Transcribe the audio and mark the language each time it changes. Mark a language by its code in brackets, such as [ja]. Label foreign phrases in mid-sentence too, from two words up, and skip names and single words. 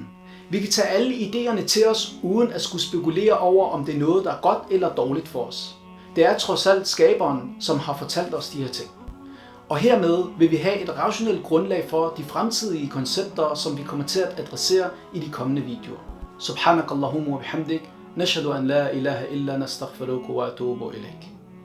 [da] Vi kan tage alle idéerne til os, uden at skulle spekulere over, om det er noget, der er godt eller dårligt for os. Det er trods alt skaberen, som har fortalt os de her ting. Og hermed vil vi have et rationelt grundlag for de fremtidige koncepter, som vi kommer til at adressere i de kommende videoer. [ar] سبحانك اللهم وبحمدك نشهد أن لا إله إلا نستغفرك وأتوب إليك.